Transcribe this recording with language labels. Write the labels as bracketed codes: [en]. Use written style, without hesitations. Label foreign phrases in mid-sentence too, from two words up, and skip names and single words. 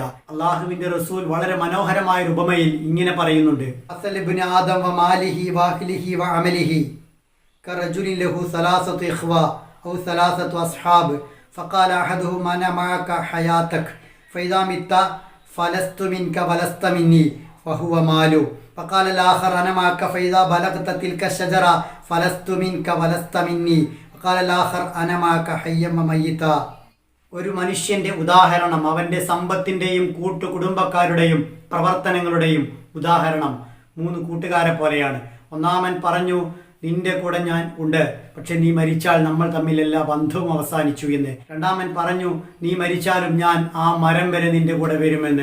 [ml] അള്ളാഹുവിന്റെ റസൂൽ വളരെ മനോഹരമായ ഒരു ഉപമയിൽ ഇങ്ങനെ പറയുന്നുണ്ട്: [ar] مثل ابن آدم و ماله وأهله وعمله كرجل له ثلاثة إخوة أو ثلاثة أصحاب فقال أحدهم أنا معك حياتك فإذا مت فلست منك ولست مني فهو مالو فقال الآخر أنا معك فإذا بلغت تلك الشجرة فلست منك ولست مني فقال الآخر أنا معك حيا وميتا. [ml] ഒരു മനുഷ്യന്റെ ഉദാഹരണം അവന്റെ സമ്പത്തിന്റെയും കൂട്ടുകുടുംബക്കാരുടെയും പ്രവർത്തനങ്ങളുടെയും ഉദാഹരണം 3 കൂട്ടുകാരെ പോലെയാണ്. ഒന്നാമൻ പറഞ്ഞു, നിന്റെ കൂടെ ഞാൻ ഉണ്ട്, പക്ഷെ നീ മരിച്ചാൽ നമ്മൾ തമ്മിൽ എല്ലാ ബന്ധവും അവസാനിച്ചു എന്ന്. രണ്ടാമൻ പറഞ്ഞു, നീ മരിച്ചാലും ഞാൻ ആ മരം വരെ നിന്റെ കൂടെ വരുമെന്ന്.